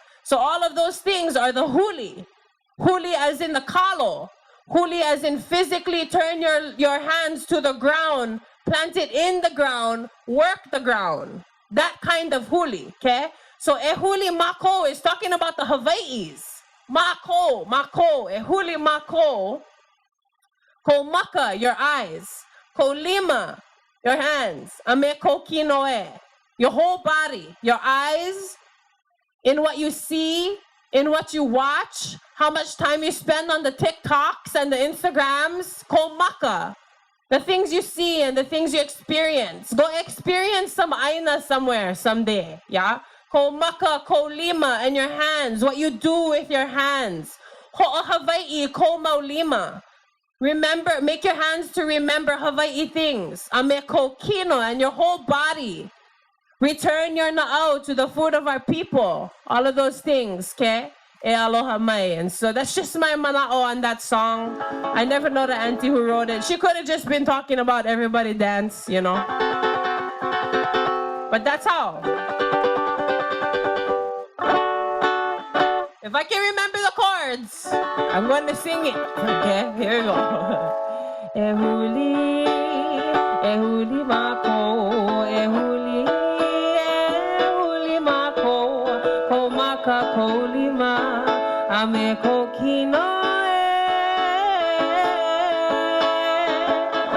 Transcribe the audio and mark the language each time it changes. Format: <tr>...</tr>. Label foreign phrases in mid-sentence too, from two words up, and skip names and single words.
<en>So all of those things are the huli. Huli as in the kalo. Huli as in physically turn your hands to the ground, plant it in the ground, work the ground. That kind of huli, okay? So</en> <haw>ehuli mako</haw> <en>is talking about the Hawaiis.</en> <haw>Mako, ehuli mako. Ko maka,</haw> <en>your eyes.</en> <haw>Ko lima,</haw> <en>your hands.</en> <haw>Ame ko kinoe,</haw> <en>your whole body. Your eyes, in what you see, in what you watch, how much time you spend on the TikToks and the Instagrams.</en> <haw>Ko maka,</haw> <en>the things you see and the things you experience. Go experience some aina somewhere someday, yeah?</en> <haw>Ko maka, ko lima,</haw> <en>and your hands, what you do with your hands.</en> <haw>Ho'o Hawaii, ko maulima.</haw> <en>Remember, make your hands to remember Hawaii things.</en> <haw>Ame ko kino,</haw> <en>and your whole body. Return your na'au to the food of our people. All of those things, okay?</en> <haw>E aloha mai.</haw> <en>And so that's just my mana'o on that song. I never know the auntie who wrote it. She could have just been talking about everybody dance, you know? But that's how. If I can remember the chords, I'm going to sing it. Okay, here we go.</en> <haw>Ehuli mako, ehuli mako, ko maka ko lima, ame ko kinoe,</haw>